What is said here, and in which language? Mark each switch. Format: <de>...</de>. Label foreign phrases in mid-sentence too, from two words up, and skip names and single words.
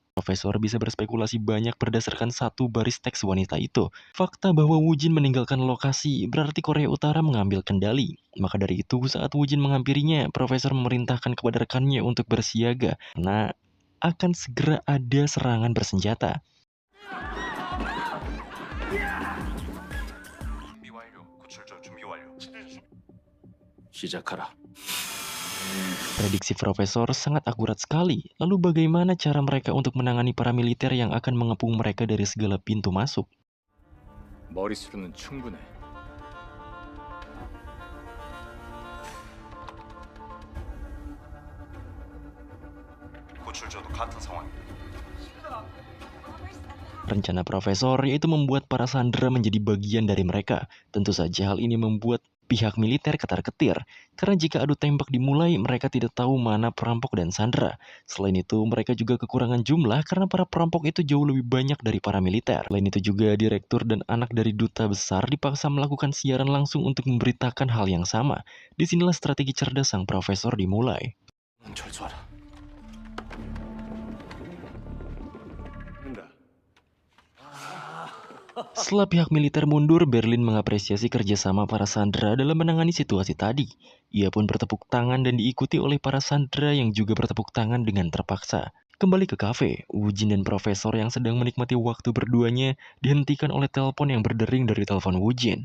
<id>Profesor bisa berspekulasi banyak berdasarkan satu baris teks wanita itu. Fakta bahwa Wujin meninggalkan lokasi berarti Korea Utara mengambil kendali. Maka dari itu, saat Wujin menghampirinya, Profesor memerintahkan kepada rekannya untuk bersiaga karena akan segera ada serangan bersenjata.</id> <ko>준비 완료. 구출조 준비 완료. 시작하라.</ko> <id>Prediksi Profesor sangat akurat sekali. Lalu bagaimana cara mereka untuk menangani para militer yang akan mengepung mereka dari segala pintu masuk?</id> <ko>머릿수로는 충분해. 구출조도 같은 상황입니다.</ko> <id>Rencana Profesor yaitu membuat para sandera menjadi bagian dari mereka. Tentu saja hal ini membuat pihak militer ketar-ketir. Karena jika adu tembak dimulai, mereka tidak tahu mana perampok dan sandera. Selain itu, mereka juga kekurangan jumlah karena para perampok itu jauh lebih banyak dari para militer. Selain itu juga, direktur dan anak dari duta besar dipaksa melakukan siaran langsung untuk memberitakan hal yang sama. Disinilah strategi cerdas sang Profesor dimulai.</id> <ko>철수하라. 된다.</ko> <id>Setelah pihak militer mundur, Berlin mengapresiasi kerjasama para sandera dalam menangani situasi tadi. Ia pun bertepuk tangan dan diikuti oleh para sandera yang juga bertepuk tangan dengan terpaksa. Kembali ke kafe, Wujin dan Profesor yang sedang menikmati waktu berduanya dihentikan oleh telepon yang berdering dari telepon Wujin.</id>